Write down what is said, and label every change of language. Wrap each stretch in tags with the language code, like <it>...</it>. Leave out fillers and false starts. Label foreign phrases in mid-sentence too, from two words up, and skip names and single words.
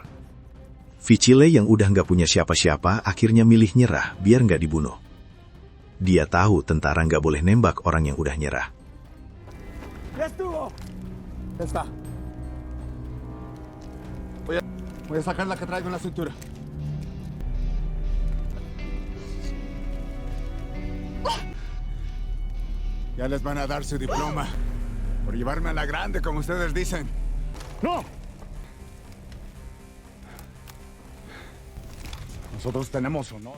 <id>Vicile yang udah nggak punya siapa-siapa akhirnya milih nyerah biar nggak dibunuh. Dia tahu tentara nggak boleh nembak orang yang udah nyerah.</id> <es>Voy a sacar la que traigo en la cintura. Ya les van a dar su diploma por llevarme a la grande, como ustedes dicen. ¡No! Nosotros tenemos honor.</es>